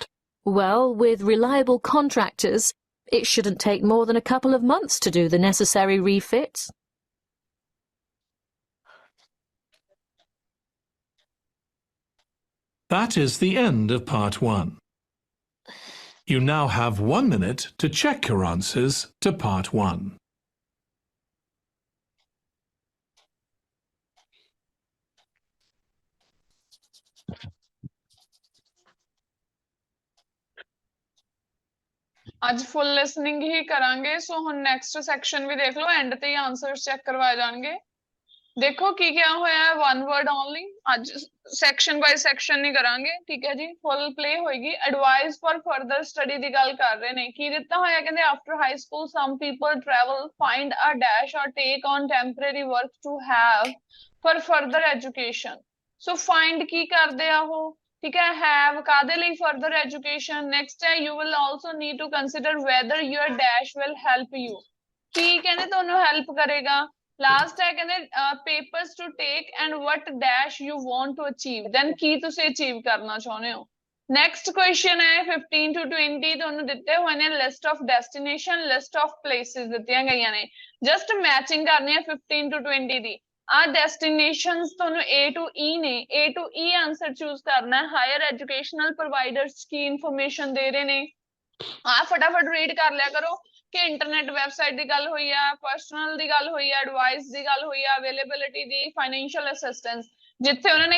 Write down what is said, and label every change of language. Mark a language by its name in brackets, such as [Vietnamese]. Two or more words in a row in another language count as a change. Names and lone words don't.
[English] Well, with reliable contractors, it shouldn't take more than a couple of months to do the necessary refits. That is the end of part 1. You now have 1 minute to check your answers to part 1. [Punjabi] ਅੱਜ [English] full listening [Punjabi] ਹੀ ਕਰਾਂਗੇ ਸੋ ਹੁਣ [English] next section [Punjabi] ਵੀ ਦੇਖ ਲਓ ਐਂਡ ਤੇ ਹੀ [English] answers check [Punjabi] ਕਰਵਾਏ ਜਾਣਗੇ ਦੇਖੋ ਕੀ ਕਿਹਾ ਹੋਇਆ ਹੈ [English] one word only ਅੱਜ section by section [Punjabi] ਨਹੀਂ ਕਰਾਂਗੇ ਠੀਕ ਹੈ ਜੀ [English] full play ਹੋਏਗੀ advice for further study [Punjabi] ਦੀ ਗੱਲ ਕਰ ਰਹੇ ਨੇ ਕੀ ਦਿੱਤਾ ਹੋਇਆ ਕਹਿੰਦੇ [English] after high school some people travel find a dash or take on temporary work to have for further education so find ਕੀ [Punjabi] ਕਰਦੇ ਆ ਉਹ ਠੀਕ ਹੈ [English] have [Punjabi] ਕਾਦੇ ਲਈ [English] further education next ਹੈ you will also need to consider whether your dash will help you [Punjabi] ਕੀ ਕਹਿੰਦੇ ਤੁਹਾਨੂੰ help ਕਰੇਗਾ [English] last [Punjabi] ਹੈ ਕਹਿੰਦੇ [English] papers to take and what dash you want to achieve then [Punjabi] ਕੀ ਤੁਸੀਂ achieve ਕਰਨਾ ਚਾਹੁੰਦੇ ਹੋ [English] next question ਹੈ 15 to 20 [Punjabi] ਤੁਹਾਨੂੰ ਦਿੱਤੇ ਹੋਏ ਨੇ [English] list of destination list of places [Punjabi] ਦਿੱਤੀਆਂ ਗਈਆਂ ਨੇ [English] just matching [Punjabi] ਕਰਨੀ ਹੈ 15 to 20 ਦੀ ਆ ਡੈਸਟੀਨੇਸ਼ਨਸ ਤੁਹਾਨੂੰ A to E ਨੇ A to E [English] answer choose [Punjabi] ਕਰਨਾ ਹੈ [English] higher educational providers [Punjabi] ਕੀ ਇਨਫੋਰਮੇਸ਼ਨ ਦੇ ਰਹੇ ਨੇ ਆ ਫਟਾਫਟ ਰੀਡ ਕਰ ਲਿਆ ਕਰੋ ਕਿ [English] internet website [Punjabi] ਦੀ ਗੱਲ ਹੋਈ ਆ ਪਰਸਨਲ ਦੀ ਗੱਲ ਹੋਈ ਆ ਐਡਵਾਈਸ ਦੀ ਗੱਲ ਹੋਈ ਆ ਅਵੇਲੇਬਿਲਿਟੀ ਦੀ [English] financial assistance [Punjabi] ਜਿੱਥੇ ਉਹਨਾਂ